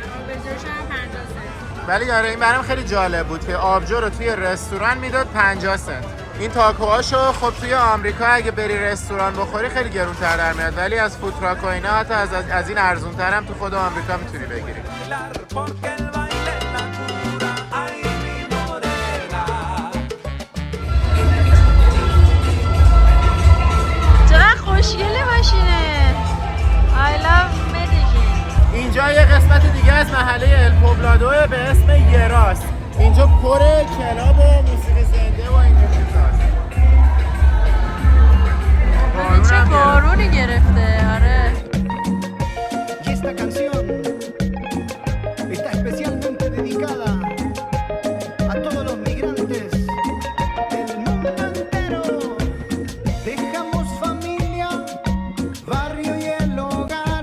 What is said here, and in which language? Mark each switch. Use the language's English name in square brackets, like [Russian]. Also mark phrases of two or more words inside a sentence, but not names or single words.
[Persian] ولی آره این برام خیلی جالب بود که آبجو رو توی رستوران میداد 50 سنت. این تاکوهاشو خب توی آمریکا اگه بری رستوران بخوری خیلی گرونتر در میاد، ولی از فودتراک و اینا حتی از این ارزونتر هم تو خود آمریکا میتونی بگیری. [Spanish] Porque el baile es la cura. Ay, mi morena. [Persian] چقدر خوشگله ماشینه. [English] I love Medellin. [Persian] اینجا یه قسمت دیگه از محله الپوبلادو به اسم یراس. اینجا پر کلاب و موسیقی زنده و اینجور چیزاست. چه بارونی گرفته. آره. [Spanish] Y esta canción está especialmente dedicada a todos los migrantes del mundo entero. Dejamos familia, barrio y el hogar.